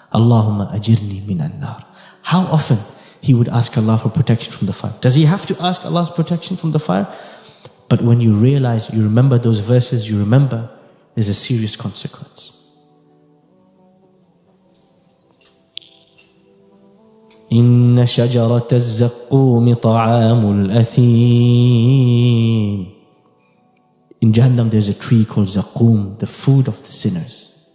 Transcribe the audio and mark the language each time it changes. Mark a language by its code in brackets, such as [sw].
[ar] Allahumma ajirni minan nar. [en] How often he would ask Allah for protection from the fire. Does he have to ask Allah's protection from the fire? But when you realize, you remember those verses, you remember there's a serious consequence. [ar] إن شجرة الزقوم طعام الأثيم. [en] In Jahannam there's a tree called Zaqum, the food of the sinners.